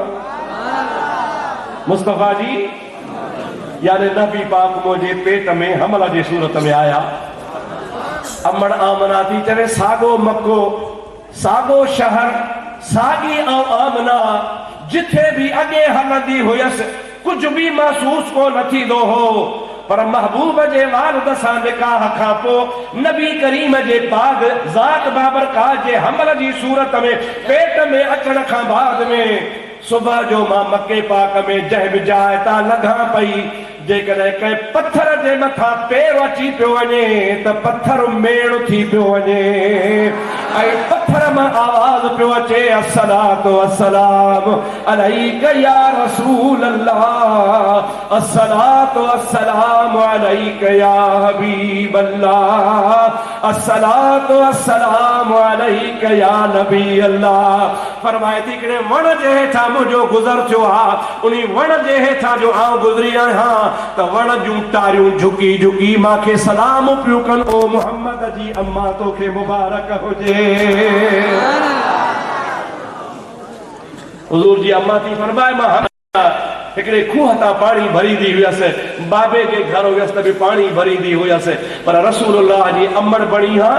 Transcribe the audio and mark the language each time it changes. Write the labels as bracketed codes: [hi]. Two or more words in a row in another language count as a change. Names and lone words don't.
[sd] मुस्तफ़ा जी यानी नबी पाक मुंहिंजे पेट में हमल जे सूरत में आया। अमड़ आमना थी चवे साॻो मको साॻो शहर साॻी आमना जिथे भी अॻे हलंदी हुयसि कुछ भी महसूस को न थींदो हो। पर महबूब जे वालिद सां निकाह खां पोइ नबी करीम जे पाक ज़ात बाबरकात जे हमल जी सूरत में पेट में अचण खां बाद में सुबह जो मां मके पाक में जंहिं बि जाइ तां लॻा पई जेकॾहिं कंहिं पत्थर जे मथां पेर अची पियो वञे त पत्थर मेड़ थी पियो वञे ऐं पत्थर मां आवाज़ पियो अचे [ar] الصلاة والسلام عليك يا رسول الله الصلاة والسلام عليك يا حبيب الله الصلاة والسلام عليك يا نبي الله. [sd] फरमाए थी कि वण जे हेठां मुंहिंजो गुज़र थियो आहे उन वण जे हेठां जो आउं गुज़री आहियां त वण जूं टारियूं झुकी झुकी मांखे सलाम पियो कनि ओ मोहम्मद जी अम्मा तोखे मुबारक हुजे। हुज़ूर जी अम्मा थी फरमाए मां हिकिड़े खूह तां पाणी भरींदी हुयसि बाबे जे घर हुयसि त बि पाणी भरींदी हुयसि पर रसूलुल्लाह जी अमड़ बणी हा।